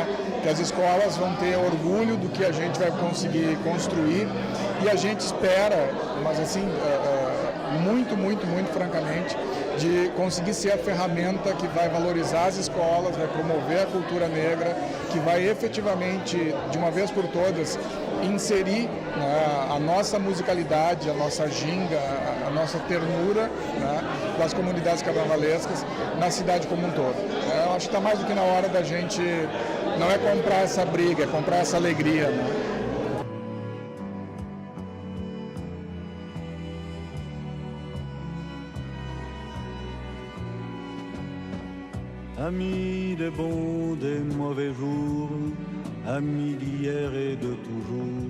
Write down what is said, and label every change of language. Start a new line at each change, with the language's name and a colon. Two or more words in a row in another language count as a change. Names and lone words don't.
Portuguese: Que as escolas vão ter orgulho do que a gente vai conseguir construir e a gente espera, mas assim, muito francamente, de conseguir ser a ferramenta que vai valorizar as escolas, vai promover a cultura negra, que vai efetivamente, de uma vez por todas, inserir, né, a nossa musicalidade, a nossa ginga, a nossa ternura, né, das comunidades carnavalescas na cidade como um todo. Eu acho que está mais do que na hora da gente, não é comprar essa briga, é comprar essa alegria. Né?
French: Amis des bons, des mauvais jours, amis d'hier et de toujours.